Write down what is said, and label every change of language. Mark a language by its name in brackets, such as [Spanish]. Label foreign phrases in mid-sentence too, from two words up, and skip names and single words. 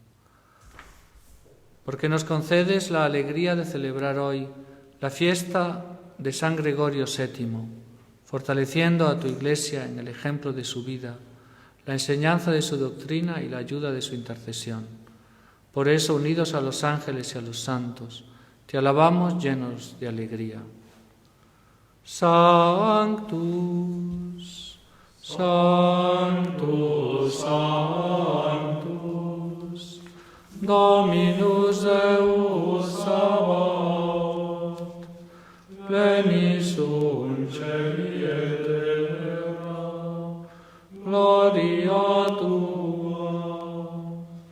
[Spanish] Porque nos concedes la alegría de celebrar hoy la fiesta de San Gregorio VII, fortaleciendo a tu Iglesia en el ejemplo de su vida, la enseñanza de su doctrina y la ayuda de su intercesión. Por eso, unidos a los ángeles y a los santos, te alabamos llenos de alegría. [Latin] Sanctus, Sanctus, Sanctus, Dominus Deus Sabaoth, plenis sunt celi et terra, gloria tua,